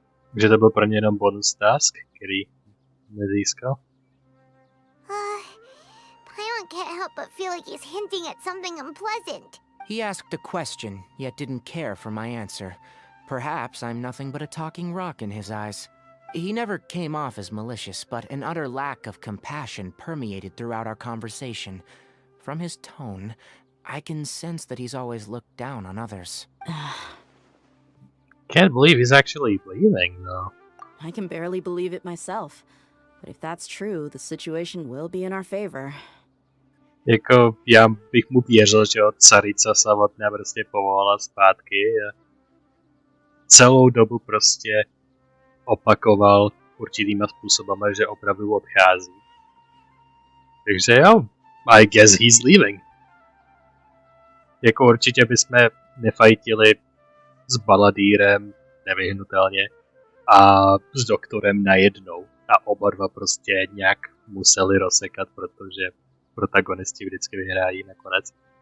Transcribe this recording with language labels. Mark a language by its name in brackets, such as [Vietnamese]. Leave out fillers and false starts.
[Czech] Takže to byl pro ně jenom bonus task, který nezískal. [English] Paimon can't help but feel like he's hinting at something unpleasant. He asked a question, yet didn't care for my answer. Perhaps I'm nothing but a talking rock in his eyes. He never came off as malicious, but an utter lack of compassion permeated throughout our conversation. From his tone, I can sense that he's always looked down on others. Can't believe he's actually leaving, though. I can barely believe it myself. But if that's true, the situation will be in our favor. [Czech] Jako, já bych mu věřil, že od Carica samotná prostě povolala zpátky a celou dobu prostě opakoval určitýma způsobama, že opravdu odchází. Takže jo, [English] I guess he's leaving. [Czech] Jako určitě bychom nefajtili s baladýrem nevyhnutelně a s doktorem najednou. A oba dva prostě nějak museli rozsekat, protože protagonisti vždycky vyhrají nakonec.